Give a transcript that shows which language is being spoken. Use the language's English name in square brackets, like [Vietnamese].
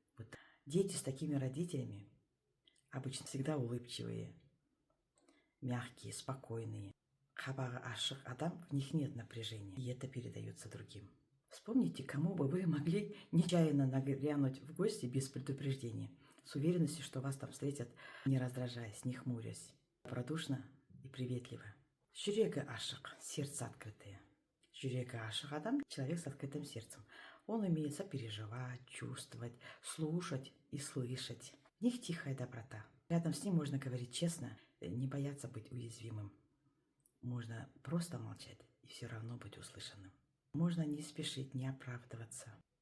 [Russian] Вот дети с такими родителями обычно всегда улыбчивые, мягкие, спокойные. [Kazakh] Қабағы ашық адам, [Russian] в них нет напряжения, и это передается другим. Вспомните, кому бы вы могли нечаянно нагрянуть в гости без предупреждения, с уверенностью, что вас там встретят, не раздражаясь, не хмурясь, добродушно и приветливо. [Kazakh] Жүрегі ашық, [Russian] сердце открытое. [Kazakh] Жүрегі ашық адам – [Russian] человек с открытым сердцем. Он умеет сопереживать, чувствовать, слушать и слышать. В них тихая доброта. Рядом с ним можно говорить честно, не бояться быть уязвимым. Можно просто молчать и все равно быть услышанным. Можно не спешить, не оправдываться.